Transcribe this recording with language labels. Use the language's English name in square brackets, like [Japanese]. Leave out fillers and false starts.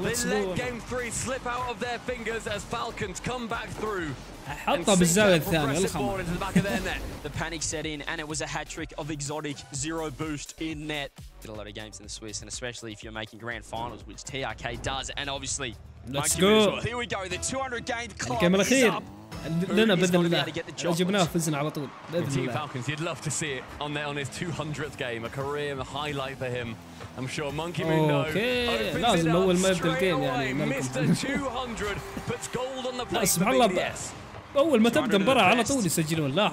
[English] Let's let game 3 slip out of their fingers as Falcons come back through. [Arabic] حطها بالزاوية الثانية. [English] The panic set in and it was a hat-trick of Exotic. 0 boost in net. Did a lot of games in the Swiss, and especially if you're making grand finals, which TRK does, and obviously Let's go. Here we go. The 200 game club [Arabic] الجيم الأخير لنا بإذن الله. جبناه فزنا على طول بإذن الله. [English] Falcons, you'd love to see it on his 200th game, a career highlight for him. I'm sure Monkey Moon knows. [Arabic] لازم أول ما يبدأ الجيم يعني. [English] Mr. 200 puts gold on the plate for BDS. [Arabic] أول ما تبدأ المباراة على طول يسجلون.